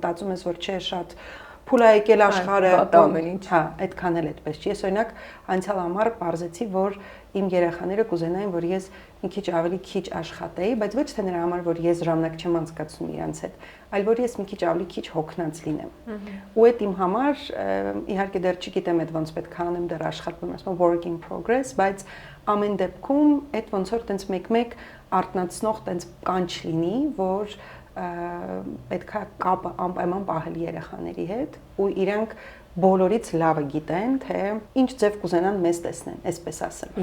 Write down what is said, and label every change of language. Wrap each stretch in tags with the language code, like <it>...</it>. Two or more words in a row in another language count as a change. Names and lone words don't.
<hy>մտածում ես, որ չէ, շատ փուլ է եկել աշխարհը, հա, այդքան էլ այդպես չի։ Ես օրինակ անցյալ ամառ բարձեցի, որ իմ երեխաները կուզենային, որ ես մի քիչ ավելի քիչ աշխատեի, բայց ոչ թե նրա համար, որ ես ժամանակ չեմ անցկացնում իրենց հետ, այլ որ ես մի քիչ ավելի քիչ հոգնած լինեմ։ Ու այդ իմ համար, իհարկե դեռ չգիտեմ այդ ոնց պետք է անեմ, դեռ աշխատում եմ, ասում</hy> <en>work in progress,</en> <hy>բայց ամեն դեպքում այդ ոնց որ տենց մեկ-մեկ արտնացնող տենց կանչ լինի, որ պետքա կապը անպայման պահել երեխաների հետ ու իրանք բոլորից լավը գիտեն, թե ինչ ձև կուզենան մեզ տեսնեն, այսպես ասեմ։</hy>